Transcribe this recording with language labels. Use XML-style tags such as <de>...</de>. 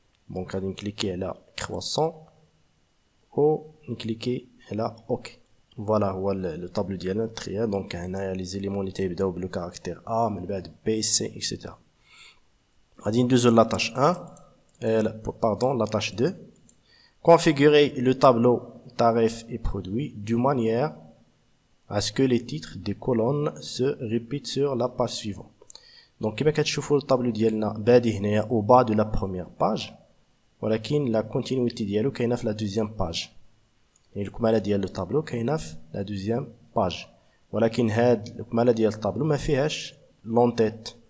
<ar>دونك غادي نكليكي على كرواسون و نكليكي على اوكي. فوالا هو لو طابلو ديالنا تريا. دونك هنايا لي زيليمون اللي تيبداو بلو كاركتير ا من بعد بي سي اكسيتيرا. غادي ندوزو لا طاش 1 باردون لا طاش 2.</ar> <fr>configurer le tableau tarif et produit de manière à ce que les titres des colonnes se répètent sur la page suivante.</fr> <ar>دونك كما كتشوفوا الطابلو ديالنا بادي هنايا او با دو لا بروميير باج، ولكن لا كونتينيتي ديالو كاينه في لا دوزيام باج. يعني الكماله ديال لو طابلو كاينه في لا دوزيام باج، ولكن هاد الكماله ديال الطابلو ما فيهاش لون تيت.</ar>